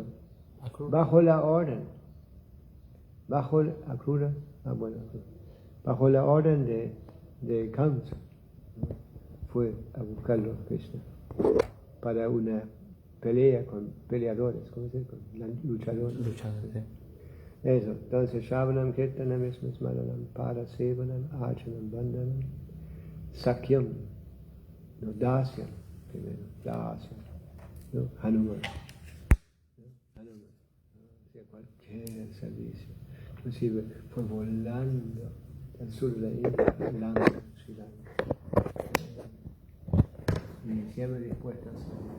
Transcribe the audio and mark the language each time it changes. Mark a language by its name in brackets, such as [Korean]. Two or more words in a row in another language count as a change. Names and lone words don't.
[Spanish] Bajo la orden. Bajo la orden de Kamsa. Fue a buscarlo a Krishna para una pelea con peleadores, ¿cómo se dice? Con luchadores. Eso, entonces [Sanskrit] श्रवणम् कीर्तनम् विष्णु स्मरणम् परसेवनम् अर्चनम् वन्दनम् सख्यम्, [Spanish] no Dasyam, primero, Dasyam, ¿no? Hanuman, hacía cualquier servicio, inclusive fue volando al sur de la India, Lanka, Sri Lanka, y siempre dispuesto a servir.